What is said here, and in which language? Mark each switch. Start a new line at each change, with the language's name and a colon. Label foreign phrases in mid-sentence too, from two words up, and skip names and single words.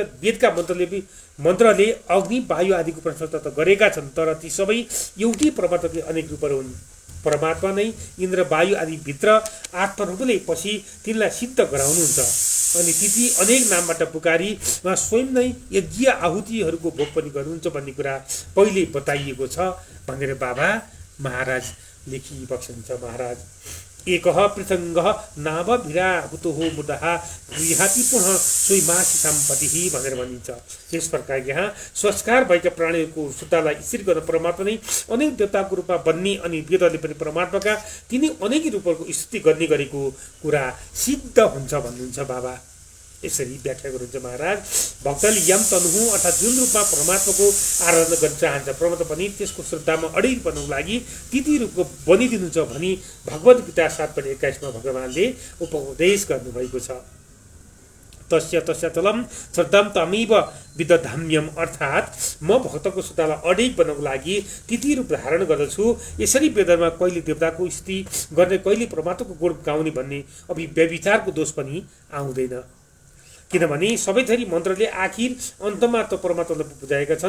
Nepali: वेदका मन्त्रले अग्नि वायु आदिको प्रशंसा त गरेका छन् तर ती सबै एउटै परमात्माकै अनेक रूपहरू हुन्। परमात्मा नै इन्द्र वायु आदि भित्र आत्मरूपले पछि तिनलाई सिद्ध गराउनुहुन्छ अनि ती अनेक नामबाट पुकारी उहाँ स्वयं नै यज्ञ आहुतिहरूको भोग पनि गर्नुहुन्छ भन्ने कुरा पहिले बताइएको छ भनेर बाबा महाराज लेखिबक्सन्छ।
Sanskrit: महाराज एकः पृथङ्गः नाम विराहुतुः मुदः गृहाति पुनः सोही मासी सम्पत्तिः
Nepali: भनेर भनिन्छ। यस प्रकार यहाँ संस्कार भएका प्राणीहरूको शुद्धलाई स्थिर गर्न परमात्मा नै अनेक देवताको रूपमा बन्ने अनि वेदले पनि परमात्माका तिनी अनेक रूपहरूको स्तुति गर्ने गरेको कुरा सिद्ध हुन्छ भन्नुहुन्छ बाबा। यसरी व्याख्या गर्नुहुन्छ महाराज। भक्तले यम तनुहु अर्थात् जुन रूपमा परमात्माको आराधना गर्न चाहन्छ परमात्मा पनि त्यसको श्रद्धामा अडिग बन्नको लागि ती रूपको बनिदिनुहुन्छ भनी भगवत गीता 7.21 भगवानले उपदेश गर्नुभएको छ।
Sanskrit: तस्य तलम श्रद्धाम तमेव विदधाम्यम
Nepali: अर्थात् म भक्तको श्रद्धालाई अडिग बनाउनको लागि ती रूप धारण गर्दछु। यसरी वेदमा कहिले देवताको स्तुति गर्ने कहिले परमात्माको गुण गाउने भन्ने व्यभिचारको दोष पनि आउँदैन। किनभने सबै थरी मन्त्रले आखिर अन्तमा त परमात्मालाई बुझाएका छन्।